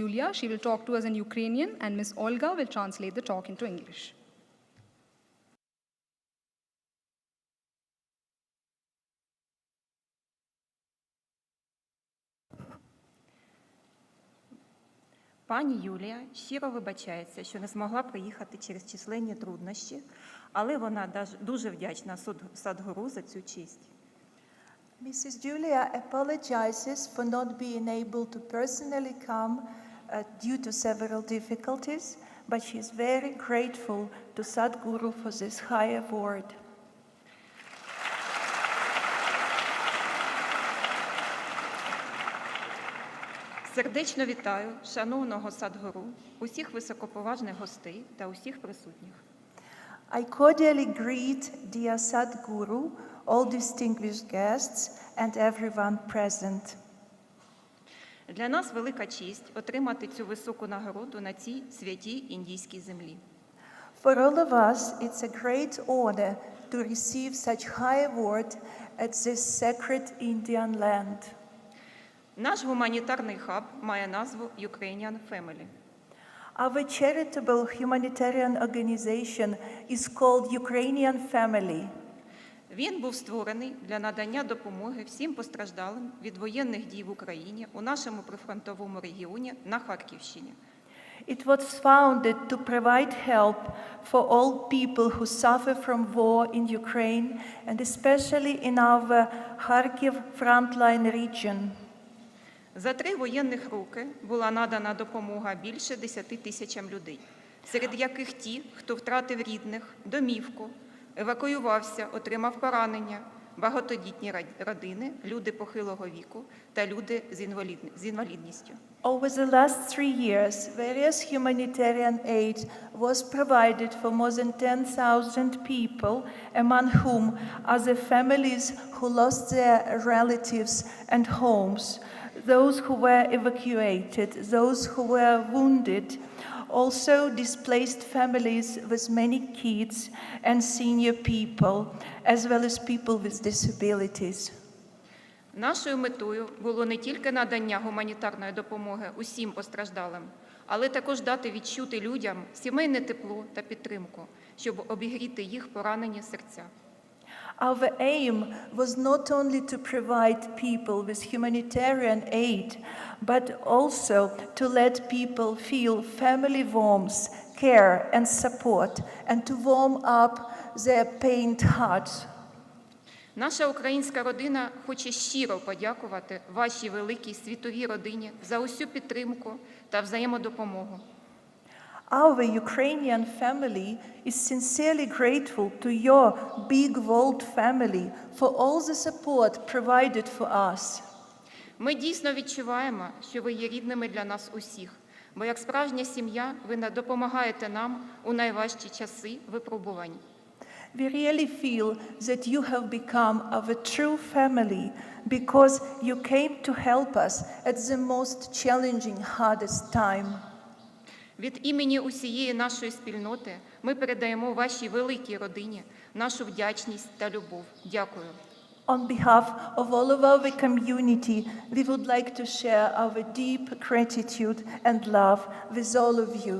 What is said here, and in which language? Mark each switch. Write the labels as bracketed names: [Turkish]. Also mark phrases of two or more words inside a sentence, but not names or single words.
[English] Yulia. She will talk to us in Ukrainian, and Ms. Olga will translate the talk into English. [Ukrainian] Пані Юлія щиро вибачається, що не змогла приїхати через численні труднощі, але вона дуже вдячна Садгуру за цю честь. [English] Mrs. Julia apologizes for not being able to personally come due to several difficulties, but she is very grateful to Sadguru for this high award. [Ukrainian] Сердечно вітаю шановного Садгуру, усіх високоповажних гостей та усіх присутніх. [English] I cordially greet dear Sadguru, all distinguished guests, and everyone present. [Ukrainian] Для нас велика честь отримати цю високу нагороду на цій святій індійській землі. [English] For all of us, it's a great honor to receive such high award at this sacred Indian land. [Ukrainian] Наш гуманітарний хаб має назву Ukrainian Family. [English] Our charitable humanitarian organization is called Ukrainian Family. [Ukrainian] Він був створений для надання допомоги всім постраждалим від воєнних дій в Україні у нашому прифронтовому регіоні на Харківщині. [English] It was founded to provide help for all people who suffer from war in Ukraine, and especially in our Kharkiv frontline region. [Ukrainian] За 3 воєнних роки була надана допомога більше 10 тисячам людей, серед яких ті, хто втратив рідних, домівку, евакуювався, отримав поранення, багатодітні родини, люди похилого віку та люди з інвалідністю. [English] Over the last 3 years, various humanitarian aid was provided for more than 10,000 people, among whom are the families who lost their relatives and homes, those who were evacuated, those who were wounded, also displaced families with many kids and senior people, as well as people with disabilities. [Ukrainian] Нашою метою було не тільки надання гуманітарної допомоги усім постраждалим, але також дати відчути людям сімейне тепло та підтримку, щоб обігріти їх поранені серця. [English] Our aim was not only to provide people with humanitarian aid, but also to let people feel family warmth, care and support, and to warm up their pained hearts. [Ukrainian] Наша українська родина хоче щиро подякувати вашій великій світовій родині за усю підтримку та взаємодопомогу. [English] Our Ukrainian family is sincerely grateful to your big world family for all the support provided for us. [Ukrainian] Ми дійсно відчуваємо, що ви є рідними для нас усіх, бо як справжня сім'я ви допомагаєте нам у найважчі часи випробувань. [English] We really feel that you have become our true family because you came to help us at the most challenging, hardest time. [Ukrainian] Від імені усієї нашої спільноти ми передаємо вашій великій родині нашу вдячність та любов. Дякую. [English] On behalf of all of our community, we would like to share our deep gratitude and love with all of you.